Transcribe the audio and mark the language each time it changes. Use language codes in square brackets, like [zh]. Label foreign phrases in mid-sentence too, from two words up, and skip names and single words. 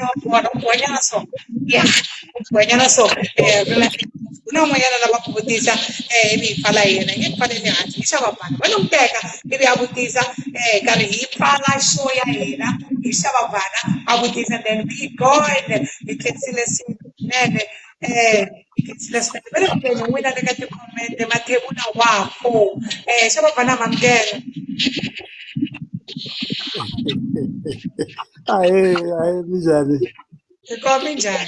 [ts] wa kona u bonyana so ya u bonyana so ku na un'wanyana lava ku vutisa ivi hi pfala yena yi pfale le hansi hi xava vanhu va n'wi teka ivi a vutisa nkarhi hi pfala show ya hina hi xava vana a vutisa [en] then keep going [ts] hi khensile swinene hi khensile swinene va le kuteni n'wina le ka tikhomende mathebula wafo xava vana mamukela Ahee minjhani? hi komi njhani